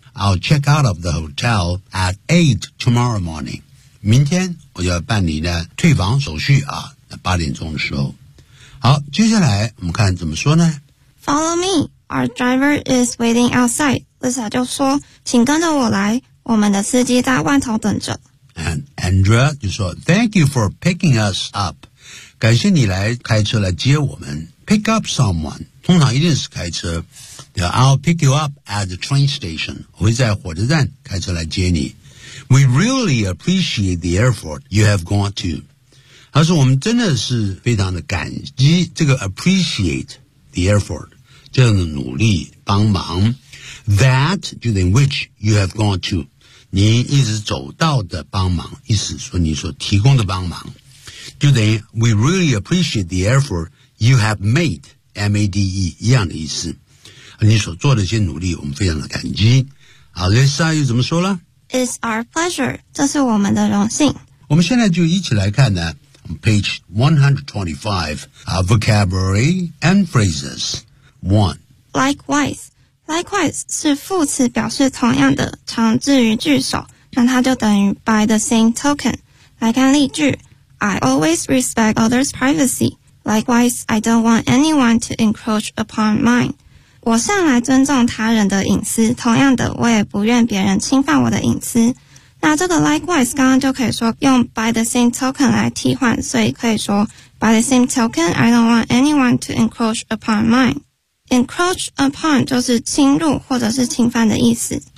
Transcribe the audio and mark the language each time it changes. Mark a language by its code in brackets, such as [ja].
[en] I'll check out of the hotel at 8 tomorrow morning， [zh] 明天我就要办理呢退房手续啊，八点钟的时候。好，接下来我们看怎么说呢？ [en] Follow me, our driver is waiting outside. [zh] Lisa 就说，请跟着我来，我们的司机在外头等着。 [en] And Andrea [zh] 就说， [en] Thank you for picking us up. [zh] 感谢你来开车来接我们。 Pick up someone 通常一定是开车。 [en] I'll pick you up at the train station. [zh] 我会在火车站开车来接你。 [en] We really appreciate the effort you have gone to. [zh] 他说我们真的是非常的感激这个 [en] appreciate the effort， [zh] 这样的努力帮忙 [en] that during which you have gone to， [zh] 你一直走到的帮忙，意思说你所提供的帮忙。 [en] Today we really appreciate the effort you have made， M-A-D-E [zh] 一样的意思，你所做的一些努力我们非常的感激。好， Lisa 又怎么说了？ [en] It's our pleasure， [zh] 这是我们的荣幸。我们现在就一起来看呢 [en] Page 125, vocabulary and phrases. [zh] 1. Likewise. Likewise 是副词表示同样的，常置于句首，那它就等于 [en] by the same token. [zh] 来看例句， [en] I always respect others' privacy. Likewise, I don't want anyone to encroach upon mine. [zh] 我向来尊重他人的隐私，同样的，我也不愿别人侵犯我的隐私。那这个 likewise 刚刚就可以说用 [en] by the same token 来替换，所以可以说 by the same token I don't want anyone to encroach upon mine. [zh] Encroach upon 就是侵入或者是侵犯的意思。